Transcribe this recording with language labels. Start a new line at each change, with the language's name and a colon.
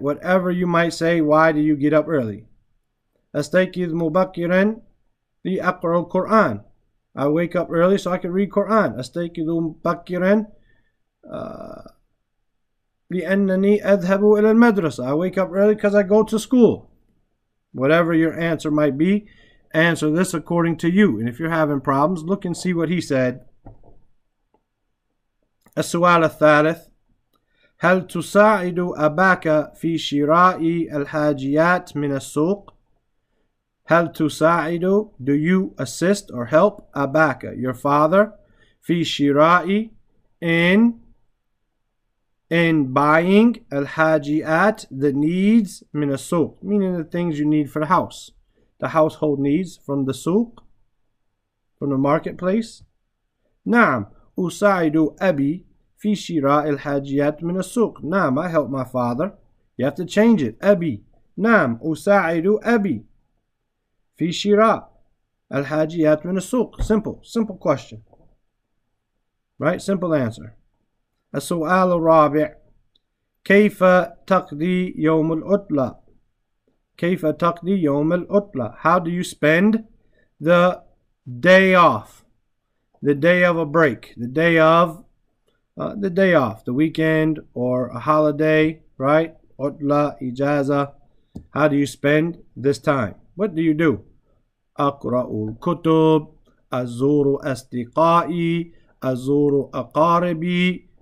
English: Whatever you might say, why do you get up early?
Arabic: أستيقظ مبكرا لأقرأ القرآن.
English: I wake up early so I can read Quran.
Arabic: أستيقظ مبكرا لأنني أذهب إلى المدرسة.
English: I wake up early because I go to school. Whatever your answer might be, answer this according to you. And if you're having problems, look and see what he said.
Arabic: السؤال الثالث. هل تساعد أباك في شراء الحاجيات من السوق؟
English: هل تساعد, do you assist or help أباك, your father, في شراء, in buying الحاجيات, the needs, من السوق, meaning the things you need for the house, the household needs from the سوق, from the marketplace.
Arabic: نعم أساعد أبي في شراء الحاجيات من السوق.
English: نعم, I help my father. You have to change it. أبي.
Arabic: نعم أساعد أبي في شراء الحاجيات من السوق.
English: Simple question. Right? Simple answer.
Arabic: السؤال الرابع. كيف تقضي يوم العطلة? كيف تقضي يوم العطلة?
English: How do you spend the day off? The day of a break. The day off, the weekend or a holiday, right? Utla, ijaza. How do you spend this time? What do you do?
Arabic: أقرأ الكتب, أزور أصدقائي, أزور أقاربي.